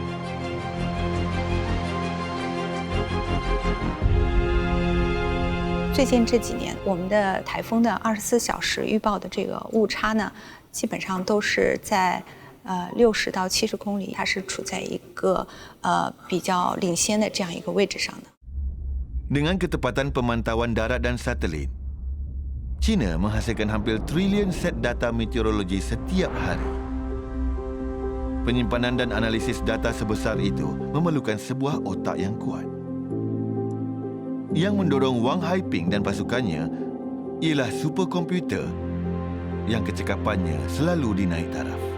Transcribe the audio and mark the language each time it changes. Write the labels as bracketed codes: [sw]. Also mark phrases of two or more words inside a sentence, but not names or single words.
[zh] " 最近这几年，我们的台风的24小时预报的这个误差呢，基本上都是在60到70公里，它是处在一个比较领先的这样一个位置上的。 [ms] Dengan ketepatan pemantauan darat dan satelit, China menghasilkan hampir trilion set data meteorologi setiap hari. Penyimpanan dan analisis data sebesar itu memerlukan sebuah otak yang kuat. Yang mendorong Wang Haiping dan pasukannya ialah superkomputer yang kecekapannya selalu dinaik taraf.